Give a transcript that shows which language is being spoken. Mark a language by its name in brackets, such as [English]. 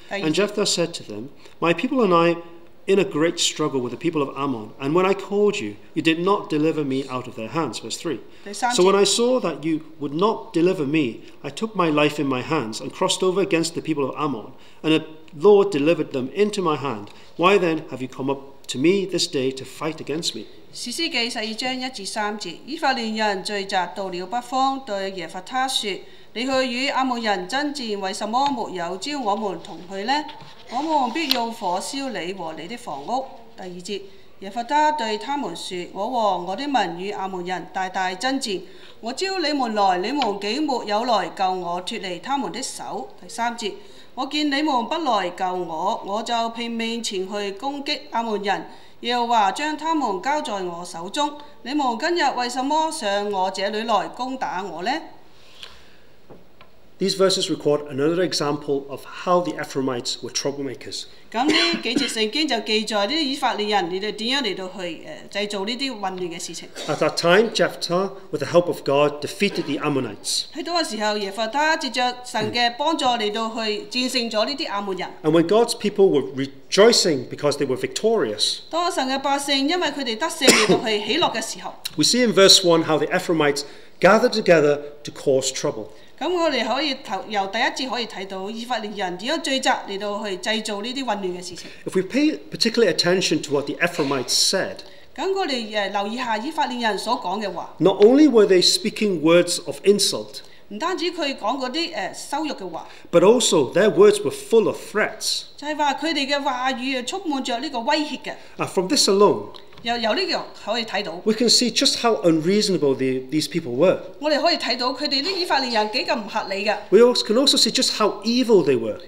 [English] And Jephthah said to them, My people and I in a great struggle with the people of Ammon, and when I called you, you did not deliver me out of their hands. Verse 3. So when I saw that you would not deliver me, I took my life in my hands and crossed over against the people of Ammon, and the Lord delivered them into my hand. Why then have you come up to me this day to fight against me? [Cantonese] 士師記12章1至3節，以法蓮人聚集到了北方，對耶弗他說：你去與亞捫人爭戰，為什麼沒有招我們同去呢？我們必用火燒你和你的房屋。第2節，耶弗他對他們說：我和我的民與亞捫人大大爭戰，我招你們來，你們竟沒有來救我脱離他們的手。第3節，我見你們不來救我，我就拼命前去攻擊亞捫人。耶和華將他們交在我手中，你們今日為什麼上我這裏來攻打我呢？ [English] These verses record another example of how the Ephraimites were troublemakers. [Cantonese] 咁呢幾節聖經就記載呢啲以法蓮人你哋點樣嚟到去製造呢啲混亂嘅事情。 [English] At that time, Jephthah, with the help of God, defeated the Ammonites. [Cantonese] 喺嗰個時候，耶弗他藉着神嘅幫助嚟到去戰勝咗呢啲亞捫人。 [English] And when God's people were rejoicing because they were victorious, [Cantonese] 當神嘅百姓因為佢哋得勝嚟到去喜樂嘅時候 [English] we see in verse 1 how the Ephraimites gathered together to cause trouble. [Cantonese] 咁我哋可以由第1節可以睇到以法蓮人點樣聚集嚟到去製造呢啲混亂嘅事情。 [English] If we pay particular attention to what the Ephraimites said, [Cantonese] 咁我哋留意下以法蓮人所講嘅話。 [English] not only were they speaking words of insult, [Cantonese] 唔單止佢講嗰啲羞辱嘅話， [English] but also their words were full of threats. [Cantonese] 就係話佢哋嘅話語充滿着呢個威脅嘅。 [English] From this alone, [Cantonese] 由呢個可以睇到 [English] we can see just how unreasonable these people were. [Cantonese] 我哋可以睇到佢哋啲以法蓮人幾咁唔合理嘅。 [English] We can also see just how evil they were.